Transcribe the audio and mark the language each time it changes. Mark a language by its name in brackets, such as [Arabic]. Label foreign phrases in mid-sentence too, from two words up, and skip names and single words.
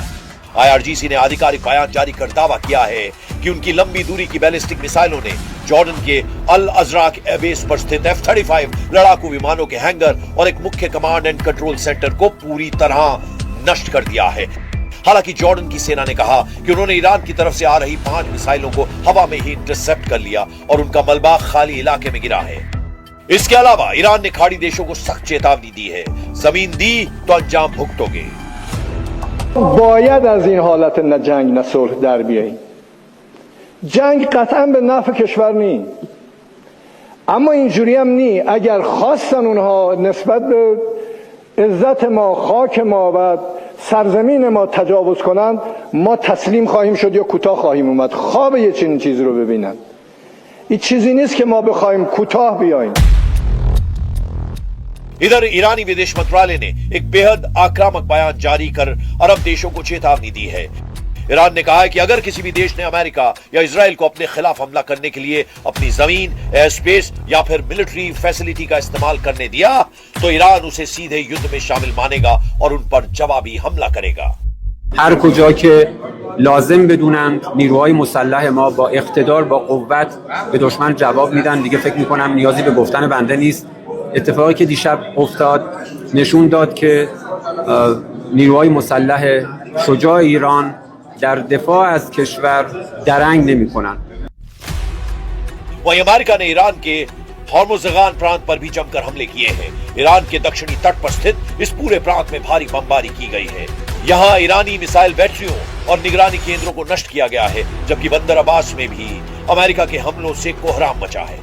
[Hindi] IRGC ने आधिकारिक बयान जारी कर दावा किया है कि उनकी लंबी दूरी की बैलिस्टिक मिसाइलों ने जॉर्डन के अल अजराक एयरबेस पर स्थित F-35 लड़ाकू विमानों के हैंगर और एक मुख्य [English] command and control center [Hindi] को पूरी तरह नष्ट कर दिया है। हालांकि जॉर्डन की सेना ने कहा कि उन्होंने ईरान की तरफ से आ रही 5 मिसाइलों को हवा में ही इंटरसेप्ट कर लिया और उनका मलबा खाली इलाके में गिरा है। इसके अलावा ईरान ने खाड़ी देशों को सख्त चेतावनी दी है, जमीन दी तो अंजाम भुगतोगे। [Persian] باید از این حالت نه جنگ نه صلح در بیاییم. جنگ قطعا به نفع کشور نی، اما اینجوری هم نی. اگر خواستن اونها نسبت به عزت ما، خاک ما و سرزمین ما تجاوز کنند، ما تسلیم خواهیم شد یا کوتاه خواهیم اومد. خواب یه چنین چیزی رو ببینن. این چیزی نیست که ما بخوایم کوتاه بیاییم. [Hindi] इधर ईरानी विदेश मंत्रालय ने एक बेहद आक्रामक बयान जारी कर अरब देशों को चेतावनी दी है। ईरान ने कहा है कि अगर किसी भी देश ने अमेरिका या इजराइल को अपने खिलाफ हमला करने के लिए अपनी जमीन, [English] air space [Hindi] या फिर [English] military facility [Hindi] का इस्तेमाल करने दिया तो ईरान उसे सीधे युद्ध में शामिल मानेगा और उन पर जवाबी हमला करेगा। [Persian] هر کجا که لازم بدونند نیروهای مسلح ما با اقتدار، با قوت به دشمن جواب میدن. دیگه فکر میکنم نیازی به گفتن بنده نیست. اتفاقی که دیشب افتاد نشون داد که نیروهای مسلح شجاع ایران در دفاع از کشور درنگ نمی کنن. [Hindi] वहीं अमेरिका ने ईरान के हॉर्मुज़गान प्रांत पर भी जमकर हमले किए हैं। ईरान के दक्षिणी तट पर स्थित इस पूरे प्रांत में भारी बमबारी की गई है। यहाँ ईरानी मिसाइल बैटरियों और निगरानी केंद्रों को नष्ट किया गया है, जबकि बंदर अब्बास में भी अमेरिका के हमलों से कोहराम मचा है।